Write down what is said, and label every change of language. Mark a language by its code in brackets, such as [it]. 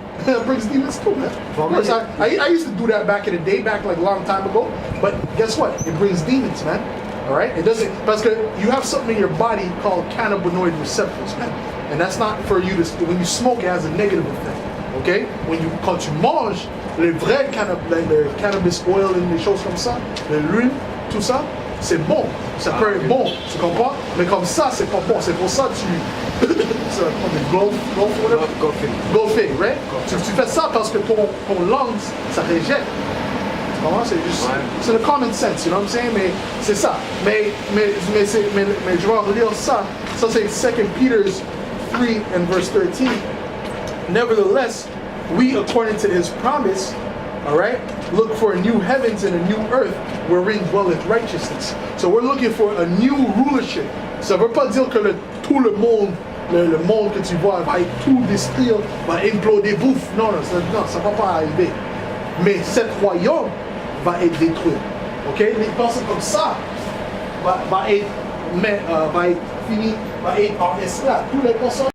[en] That brings demons too, man. Of course, I used to do that back in the day, back like a long time ago. But guess what? It brings demons, man. All right? It doesn't, because you have something in your body called cannabinoid receptors, man. And that's not for you to, when you smoke, it has a negative effect. Okay? [fr] Quand tu manges le vrai cannabis oil et les choses comme ça, l'huile, tout ça, c'est bon, ça peut être bon, tu comprends? Mais comme ça, c'est pas bon, c'est pour ça que tu... c'est golfing, right? Tu fais ça parce que ton lungs, ça rejette. Tu comprends? C'est juste, c'est le common sense, [en] you know what I'm saying? [fr] Mais c'est ça. Mais je vais relire ça. Ça c'est 2 Peter 3 and verse 13. [en] Nevertheless, we according to his promise, all right, look for new heavens and a new earth wherein dwelleth righteousness. So we're looking for a new rulership. [fr] Ça veut pas dire que tout le monde, le monde que tu vois va être tout détruire, va imploder, bouffe. Non, ça va pas arriver. Mais cet royaume va être détruit. Ok? Les personnes comme ça va être fini, va être en esclave. Toutes les personnes